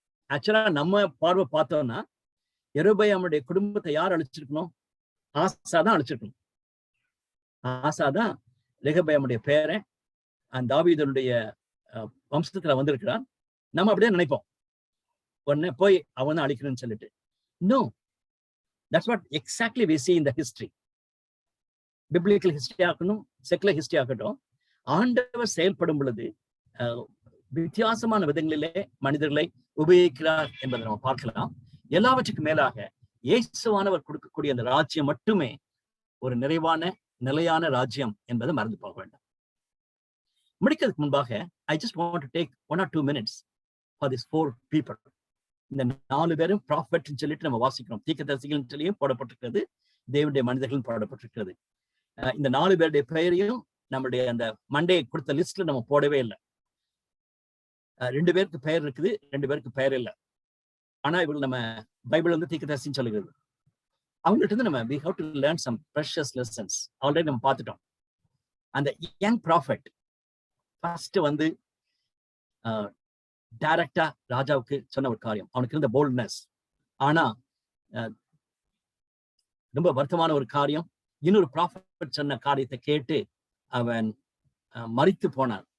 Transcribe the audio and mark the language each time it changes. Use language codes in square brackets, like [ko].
[ta] ஆக்சுவலா நம்ம பார்வை பார்த்தோம்னா யெரொபெயாமுடைய குடும்பத்தை யார் அழிச்சிருக்கணும்? ஆசா தான் அழிச்சிருக்கணும். ஆசா தான் ரெகொபெயாமுடைய பேரன், அந்த தாவீதுடைய வம்சத்துல வந்திருக்கிறான். நம்ம அப்படியே நினைப்போம், உடனே போய் அவன் தான் அழிக்கணும்னு சொல்லிட்டு. [en] No, that's what exactly we see in the history. [ta] Biblical history ஆகட்டும், செக்குலர் ஹிஸ்டரி ஆகட்டும், ஆண்டவர் செயல்படும் பொழுது வித்தியாசமான விதங்களிலே மனிதர்களை உபயோகிக்கிறார் என்பதை நம்ம பார்க்கலாம். எல்லாவற்றுக்கும் மேலாக இயேசுவானவர் கொடுக்கக்கூடிய அந்த ராஜ்யம் மட்டுமே ஒரு நிறைவான நிலையான ராஜ்யம் என்பதை மறந்து போக வேண்டாம். முடிக்கிறதுக்கு முன்பாக [en] I just want to take 1 or 2 minutes for these 4 people. [ta] இந்த 4 பேரும் ப்ராஃபெட் சொல்லிட்டு நம்ம வாசிக்கிறோம். தீர்க்கதரிசிகள் சொல்லியும் போடப்பட்டிருக்கிறது, தேவனுடைய மனிதர்கள் போடப்பட்டிருக்கிறது. இந்த 4 பேருடைய பெயரையும் நம்மளுடைய அந்த மண்டே கொடுத்த லிஸ்ட்ல நம்ம போடவே இல்லை. 2 பேருக்கு பெயர் இருக்குது, 2 பேருக்கு பெயர் இல்லை. ஆனா இவங்க நம்ம பைபிள் தீர்க்கதரிசின்னு சொல்லுகிறது. அவங்கள்ட்ட இருந்து நம்ம [en] we have to learn some precious lessons. [ta] Already நம்ம பார்த்துட்டோம். அந்த யங் ப்ராஃபெட் ஃபர்ஸ்ட் டைரக்டா ராஜாவுக்கு சொன்ன ஒரு காரியம், அவனுக்கு இருந்த போல்ட்னஸ். ஆனா ரொம்ப வருத்தமான ஒரு காரியம், இன்னொரு ப்ராஃபெட் சொன்ன காரியத்தை கேட்டு அவன் மரித்து போனான்.